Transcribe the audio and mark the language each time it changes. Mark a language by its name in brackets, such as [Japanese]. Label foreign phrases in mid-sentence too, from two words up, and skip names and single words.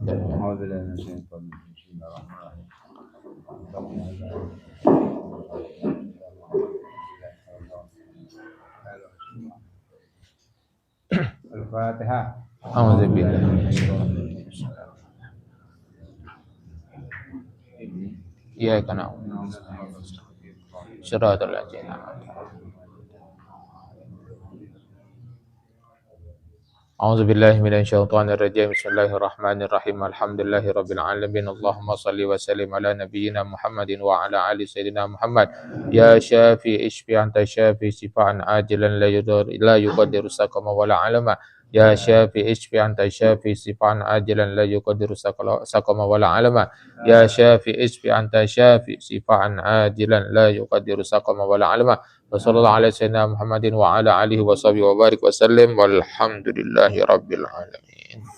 [Indonesian] Al-Fatihah. Alhamdulillah. Iya, karena [Arabic] صراط الذين. أعوذ بالله من الشيطان الرجيم. بسم الله الرحمن الرحيم. الحمد لله رب العالمين. اللهم صل وسلم على نبينا محمد وعلى آل سيدنا محمد. يا شافي اشف أنت الشافي شفاء عاجلا لا يغادر سقما ولا ألما. يا شافي اشف أنت الشافي شفاء عاجلا لا يغادر سقما ولا ألما. يا شافي اشف أنت الشافي شفاء عاجلا لا يغادر سقما ولا ألما. وصلى الله على سيدنا محمد وعلى آله وصحبه وبارك وسلم والحمد لله رب العالمين.